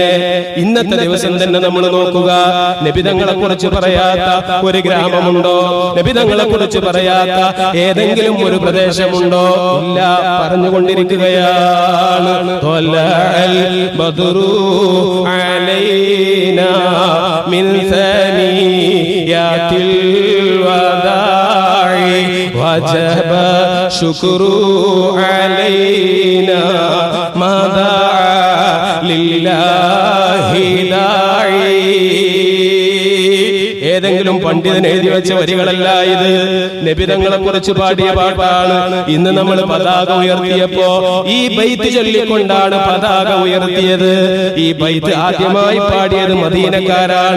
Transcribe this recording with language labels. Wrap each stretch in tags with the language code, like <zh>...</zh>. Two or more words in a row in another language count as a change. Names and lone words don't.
<ml>ഇന്നത്തെ ദിവസം തന്നെ നമ്മൾ നോക്കുക, നബിതങ്ങളെ കുറിച്ച് പറയാത്ത ഒരു ഗ്രാമമുണ്ടോ? നബിതങ്ങളെ കുറിച്ച് പറയാത്ത ഏതെങ്കിലും ഒരു പ്രദേശമുണ്ടോ? ഇല്ല, പറഞ്ഞുകൊണ്ടിരിക്കുകയാണ്.</ml> <ar>بدر علينا من ثنيات الوداع وجب شكر علينا ما دعا لله داعي.</ar> <ml>ഏതെങ്കിലും പണ്ഡിതൻ എഴുതി വെച്ച വരികളല്ല ഇത്, നബിതങ്ങളെ കുറിച്ച് പാടിയ പാട്ടാണ്. ഇന്ന് നമ്മൾ പതാക ഉയർത്തിയപ്പോ ഈ ബൈത്ത് ചൊല്ലിക്കൊണ്ടാണ് പതാക ഉയർത്തിയത്. ഈ ബൈത്ത് ആദ്യമായി പാടിയത് മദീനക്കാരാണ്.</ml>